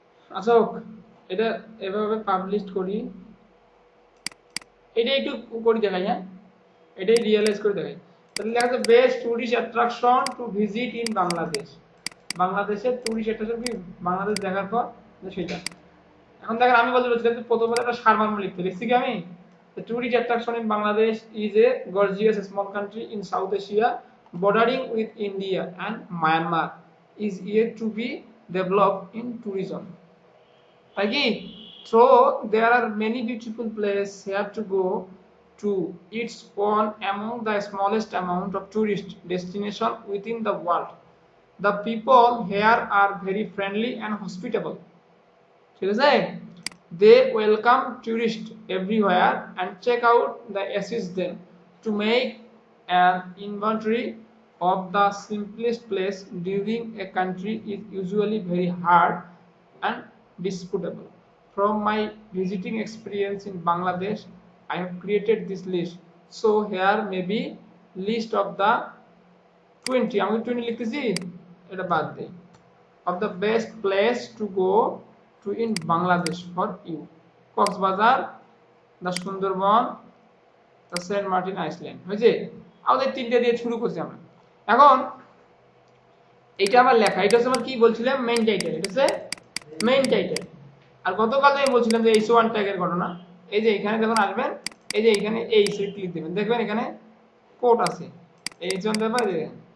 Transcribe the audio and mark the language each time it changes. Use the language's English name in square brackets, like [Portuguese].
[Bangla] আচ্ছা এটা এভাবে পাবলিশ করি, এটা একটু করি দেখাই। হ্যাঁ, এটাই রিয়েলাইজ করে দেখাই। তাহলে লেখা আছে [English] Best tourist attraction to visit in Bangladesh. [Bangla] বাংলাদেশের টুরিস্ট অ্যাট্রাকশন কি বাংলাদেশ দেখার পর সেটা। এখন দেখেন আমি বলতে বলছিলাম যে প্রথমে একটা সারমর্ম লিখছি কি আমি? [English] The tourist attraction in Bangladesh is a gorgeous small country in South Asia bordering with India and Myanmar is yet to be developed in tourism. Again, so there are many beautiful places here to go to. It's one among the smallest amount of tourist destination within the world. The people here are very friendly and hospitable. [Bangla] ঠিক আছে? [English] They welcome tourists everywhere and check out the assist them to make an inventory of the simplest place during a country is usually very hard and disputable. From my visiting experience in Bangladesh, I have created this list. So here may be list of the 20, [Bangla] আমি 20 লিখতেছি, এটা বাদ দেই, [English] of the best place to go to in Bangladesh for you. [Bangla] Cox's Bazar, the Sundarban, the Saint Martin island. হয়েছে? আমাদের তিনটে দিয়ে শুরু করছি আমরা। এখন এটা আমার লেখা, এটা হচ্ছে আমার কি বলছিলাম মেইন টাইটেল, এটা হচ্ছে মেইন টাইটেল। আর গতকাল আমি বলছিলাম যে H1 ট্যাগের ঘটনা। এই যে এখানে যখন আসবেন, এই যে এখানে এই ক্লিক দিবেন, দেখবেন এখানে কোড আছে H1 দেবেন।